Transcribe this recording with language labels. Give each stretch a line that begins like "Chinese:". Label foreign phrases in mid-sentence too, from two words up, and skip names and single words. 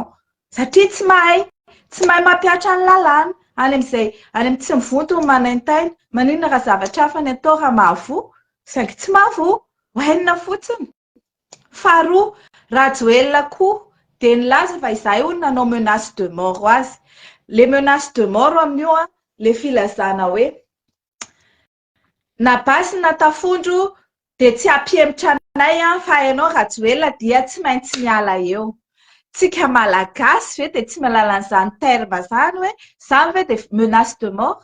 Malagasy: Satria tsy mahay mampiatra ny lalàna. Any amin'ny tsy mivonto ny manaintaina, maninona raha zavatra hafa ny atao raha mahavoa? Saingy tsy mahavoa, hoenina fotsiny. Faharoa, Rajoelina koa dia nilaza fa izahay hono nanao
French: menace de mort
Malagasy: ho azy. Le
French: menace de mort
Malagasy: amin'io le filazana hoe na basy na tafondro dia tsy hampihemotra anay fa hainao Rajoelina dia tsy maintsy miala eo. Tsika malagasy ve dia tsy mahalala an'izany terme zany hoe izany ve dia
French: menace de mort?